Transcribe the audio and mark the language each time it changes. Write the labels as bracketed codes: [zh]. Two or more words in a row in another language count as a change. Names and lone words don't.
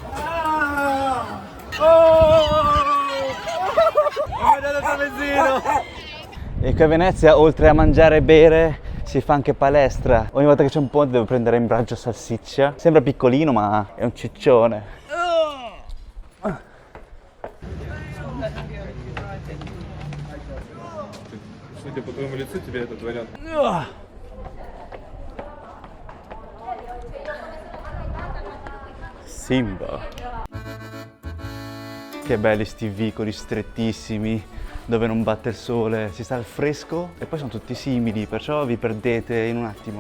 [it] Ho mangiato il tramezzino! E qui a Venezia, oltre a mangiare e bere, si fa anche palestra. Ogni volta che c'è un ponte devo prendere in braccio Salsiccia. Sembra piccolino ma è un ciccione. [ru] Судя по твоему лицу, тебе это творят. [it] Simba. Che belli sti vicoli strettissimi, dove non batte il sole, si sta al fresco e poi sono tutti simili, perciò vi perdete in un attimo.